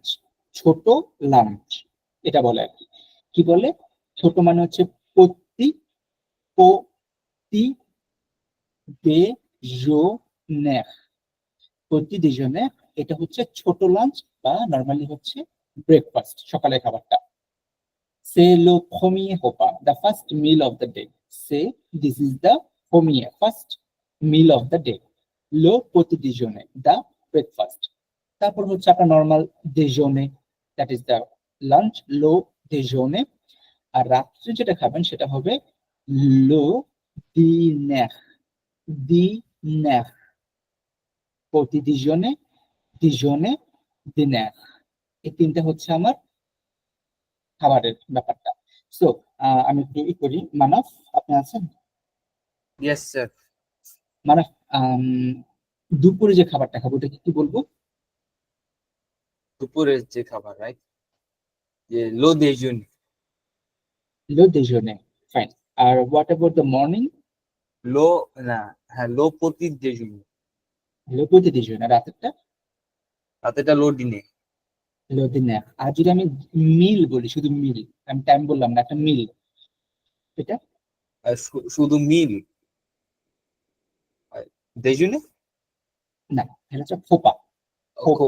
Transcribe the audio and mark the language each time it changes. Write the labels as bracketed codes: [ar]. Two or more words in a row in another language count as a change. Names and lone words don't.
[bn] ছোট লাঞ্চ এটা বলে আর কি। কি বলে? ছোট মানে হচ্ছে [fr] petit petit déjeuner, petit déjeuner, [bn] এটা হচ্ছে ছোট লাঞ্চ বা নরমালি হচ্ছে ব্রেকফাস্ট, সকালের খাবারটা। [fr] C'est le premier repas, [en] the first meal of the day. Say this is the premier, first meal of the day. [fr] Le petit déjeuner, [en] the breakfast. [bn] তারপর হচ্ছে আপনার নরমাল déjeuner, [en] that is the lunch, [fr] le déjeuner। [bn] আর রাত্রে যেটা খাবেন সেটা হবে [fr] le dîner, dîner, petit déjeuner, déjeuner, dîner। [bn] এই তিনটা হচ্ছে আমার খাবারের ব্যাপারটা। সো আমি একটু করি। মানব, আপনি আছেন? [en] Yes, sir. [bn] মানব, দুপুরে যে খাবারটা খাবো ওটা কি বলবো? দুপুরের যে খাবার, রাইট? যে [fr] le déjeuner, le déjeuner, [bn] ফাইন। আর [en] what about the morning? [bn] লো না, হ্যাঁ [fr] le petit déjeuner, le petit déjeuner. [bn] রাতেরটা রাতেরটা [fr] le dîner. le dîner. [bn] আর যদি আমি মিল বলি, শুধু মিল, আমি টাইম বললাম না, একটা মিল, এটা আর শুধু মিল déjeuner, না, এটা হচ্ছে ফোপা। ফোপা